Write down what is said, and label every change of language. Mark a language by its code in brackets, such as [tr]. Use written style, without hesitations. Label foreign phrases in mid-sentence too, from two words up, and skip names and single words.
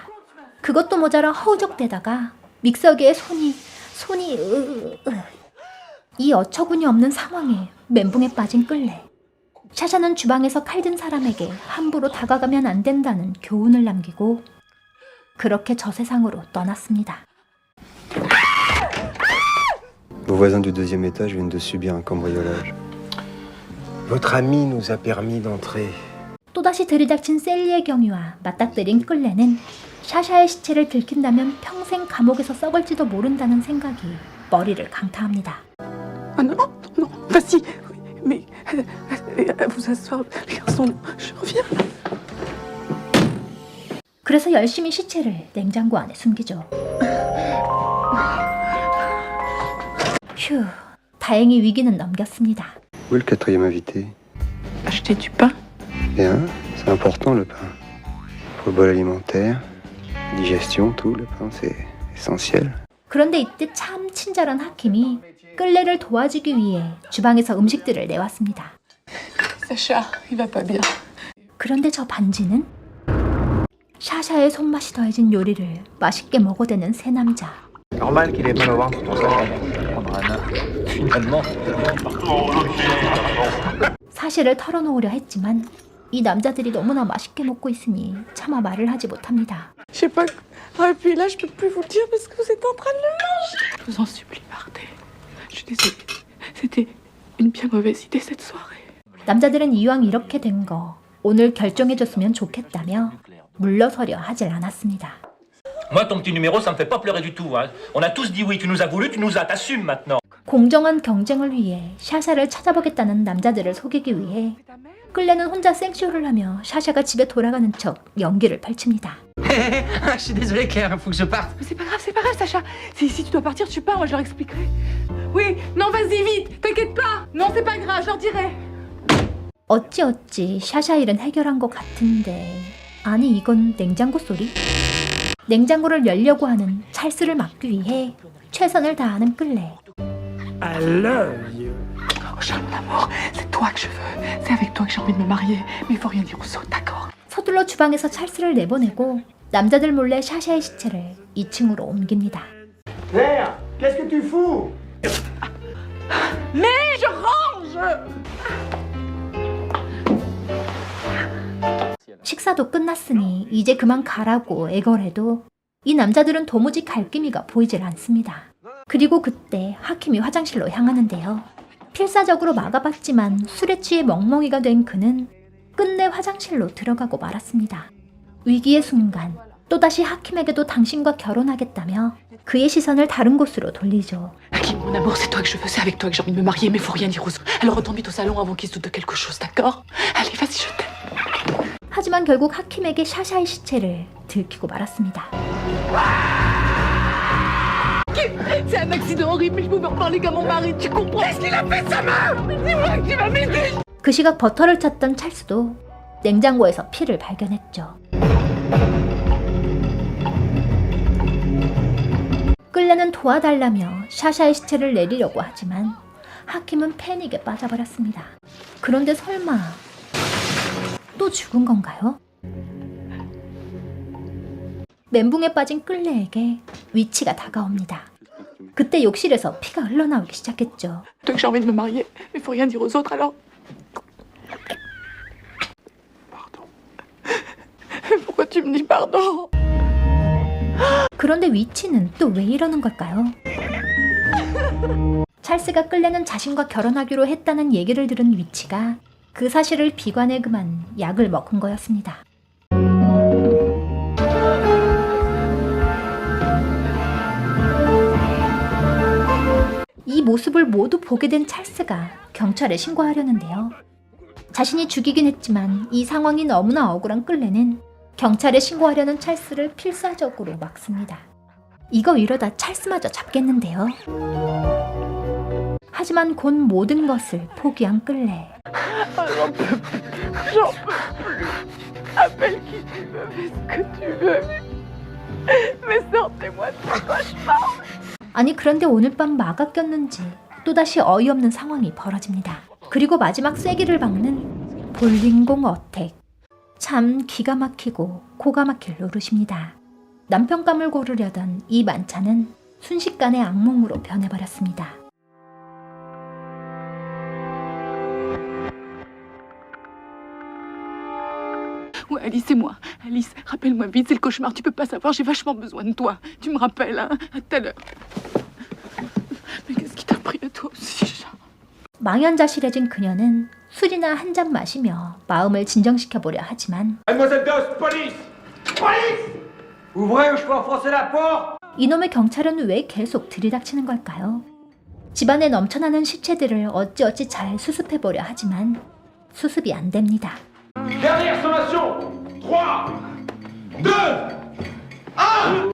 [ko] 그것도 모자라 허우적대다가 믹서기에 손이 이 어처구니 없는 상황에 멘붕에 빠진 끌레. 샤샤는 주방에서 칼든 사람에게 함부로 다가가면 안 된다는 교훈을 남기고 그렇게 저 세상으로 떠났습니다. [fr] Vos voisins du deuxième étage viennent de subir un cambriolage. Votre ami nous a permis d'entrer. [ko] 또다시 들이닥친 셀리의 경위와 맞닥뜨린 끌레는 샤샤의 시체를 들킨다면 평생 감옥에서 썩을지도 모른다는 생각이 머리를 강타합니다. [fr] Ah non, non, vas-y. Mais vous asseoir, les garçons, je reviens. [ko] 그래서 열심히 시체를 냉장고 안에 숨기죠. 휴, 다행히 위기는 넘겼습니다. [fr] Où est le quatrième invité? Acheter du pain. Bien, c'est important le pain. Pour le bol alimentaire, digestion, tout, le pain c'est essentiel. [ko] 그런데 이때 참 친절한 하킴이 끌레를 도와주기 위해 주방에서 음식들을 내왔습니다. [fr] Sacha, il va pas bien. [ko] 그런데 저 반지는? 샤샤의 손맛이 더해진 요리를 맛있게 먹어대는 새 남자. [fr] Normal qu'il ait pas le ventre pour ça. Finalement. [ko] 사실을 털어놓으려 했지만 이 남자들이 너무나 맛있게 먹고 있으니 차마 말을 하지 못합니다. [fr] Je sais pas. Ah, et puis là, je peux plus vous le dire parce que vous êtes en train de le manger. Je vous en supplie, partez. Je suis désolée. C'était une bien mauvaise idée cette soirée. [ko] 남자들은 이왕 이렇게 된 거 오늘 결정해줬으면 좋겠다며 물러서려 하질 않았습니다. [fr] Moi, ton petit numéro, ça me fait pas pleurer du tout. Hein. On a tous dit oui, tu nous as voulu, tu nous as, t'assumes maintenant. [ko] 공정한 경쟁을 위해 샤샤를 찾아보겠다는 남자들을 속이기 위해 끌레는 혼자 생쇼를 하며 샤샤가 집에 돌아가는 척 연기를 펼칩니다. [fr] Je suis désolé Claire, il faut que je parte. Mais c'est pas grave, Sacha. Si tu dois partir, tu pars, moi je leur expliquerai. Oui, non, vas-y, vite, t'inquiète pas. Non, c'est pas grave, je leur dirai. [ko] 어찌 샤샤 일은 해결한 것 같은데 아니 이건 냉장고 소리? 냉장고를 열려고 하는 찰스를 막기 위해 최선을 다하는 끌레. [en] I love you. [fr] Oh, Charles, mon amour, c'est toi que je veux. C'est avec toi que j'ai envie de me marier. Mais il faut rien dire aux autres, d'accord? [ko] 서둘러 주방에서 찰스를 내보내고 남자들 몰래 샤샤의 시체를 2층으로 옮깁니다. [fr] Claire, qu'est-ce que tu fous? Mais je range! [ko] 식사도 끝났으니 이제 그만 가라고 애걸해도 이 남자들은 도무지 갈 기미가 보이질 않습니다. 그리고 그때 하킴이 화장실로 향하는데요. 필사적으로 막아봤지만 술에 취해 멍멍이가 된 그는 끝내 화장실로 들어가고 말았습니다. 위기의 순간 또다시 하킴에게도 당신과 결혼하겠다며 그의 시선을 다른 곳으로 돌리죠. [fr] Hakim, mon amour, c'est toi que je veux. C'est avec toi que j'ai envie de me marier. Mais il faut rien dire aux autres. Alors retourne vite au salon avant qu'ils se doutent de quelque chose, d'accord? Allez, vas-y, je t'aime. [ko] 하지만 결국 하킴에게 샤샤의 시체를 들키고 말았습니다. [fr] C'est un accident horrible, mais je pouvais reparler comme mon mari, tu comprends? Qu'est-ce qu'il a fait sa main? Dis-moi qui m'a mis. [ko] 그 시각 버터를 찾던 찰스도 냉장고에서 피를 발견했죠. 끌레는 도와달라며 샤샤의 시체를 내리려고 하지만 하킴은 패닉에 빠져버렸습니다. 그런데 설마 또 죽은 건가요? 멘붕에 빠진 끌레에게 위치가 다가옵니다. 그때 욕실에서 피가 흘러나오기 시작했죠. [fr] Toi que j'ai envie de me marier, mais il faut rien dire aux autres, alors. Pardon. Pourquoi tu me dis pardon? [ko] 그런데 위치는 또 왜 이러는 걸까요? 찰스가 끌레는 자신과 결혼하기로 했다는 얘기를 들은 위치가 그 사실을 비관해 그만 약을 먹은 거였습니다. 이 모습을 모두 보게 된 찰스가 경찰에 신고하려는데요. 자신이 죽이긴 했지만 이 상황이 너무나 억울한 끌레는 경찰에 신고하려는 찰스를 필사적으로 막습니다. 이거 이러다 찰스마저 잡겠는데요. 하지만 곧 모든 것을 포기한 끌레. [fr] J'en peux plus. Appelle qui tu veux, fais ce que tu veux. Mais sortez-moi de ce cauchemar. [ko] 아니 그런데 오늘 밤 마가 꼈는지 또다시 어이없는 상황이 벌어집니다. 그리고 마지막 쐐기를 박는 볼링공 어택. 참 기가 막히고 고가 막힐 노릇입니다. 남편감을 고르려던 이 만찬은 순식간에 악몽으로 변해버렸습니다. [fr] Ouais, Alice, c'est moi. Alice, rappelle-moi vite, c'est le cauchemar, tu peux pas savoir, j'ai vachement besoin de toi. Tu me rappelles, hein, à tout à l'heure. Mais qu'est-ce qui t'a pris à toi aussi? [ko] 망연자실해진 그녀는 술이나 한 잔 마시며 마음을 진정시켜보려 하지만 [fr] Mademoiselle Doss, police! Police! Ouvrez ou je peux enfoncer la porte! [ko] 이놈의 경찰은 왜 계속 들이닥치는 걸까요? 집안에 넘쳐나는 시체들을 어찌어찌 잘 수습해보려 하지만 수습이 안 됩니다. [fr] Dernière sommation! 3, 2, 1!